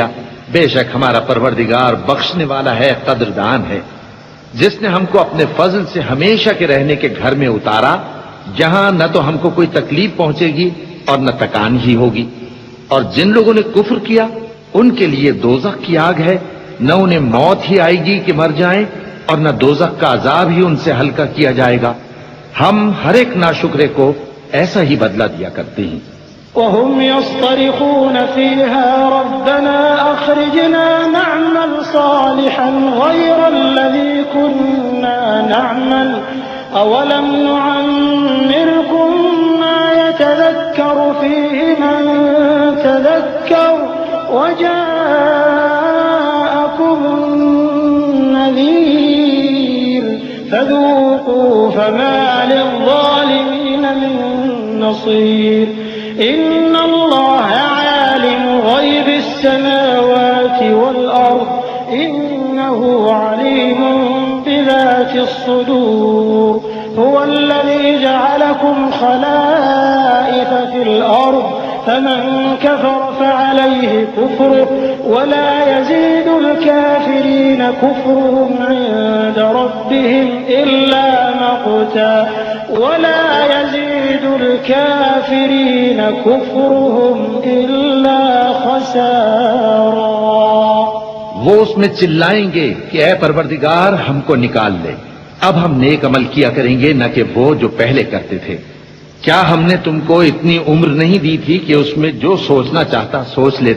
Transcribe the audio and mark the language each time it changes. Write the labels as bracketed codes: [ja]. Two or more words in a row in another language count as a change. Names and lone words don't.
[ur] بیشک ہمارا پروردگار بخشنے والا ہے، قدردان ہے، جس نے ہم کو اپنے فضل سے ہمیشہ کے رہنے کے گھر میں اتارا، جہاں نہ تو ہم کو کوئی تکلیف پہنچے گی اور نہ تکان ہی ہوگی. اور جن لوگوں نے کفر کیا ان کے لیے دوزخ کی آگ ہے، نہ انہیں موت ہی آئے گی کہ مر جائیں اور نہ دوزخ کا عذاب ہی ان سے ہلکا کیا جائے گا. ہم ہر ایک ناشکرے کو ایسا ہی بدلہ دیا کرتے ہیں. [ar] وهم يصطرخون فيها ربنا أخرجنا نعمل صالحا غير الذي كنا نعمل أولم نعمركم ما يتذكر فيه من تذكر وجاءكم النذير فذوقوا فما للظالمين من نصير إن الله عالم غيب السماوات والأرض إنه عليم بذات الصدور هو الذي جعلكم خلائف في الأرض فمن كفر فعليه كفره ولا يزيد الكافرين كفرهم عند ربهم إلا مقتا ولا يزيد الكافرين كفرهم إلا خسارا. [ur] وہ اس میں چلائیں گے کہ اے پروردگار ہم کو نکال لے، اب ہم نیک عمل کیا کریں گے نہ کہ وہ جو پہلے کرتے تھے. کیا ہم نے تم کو اتنی عمر نہیں دی تھی کہ اس میں جو سوچنا چاہتا سوچ لیتا?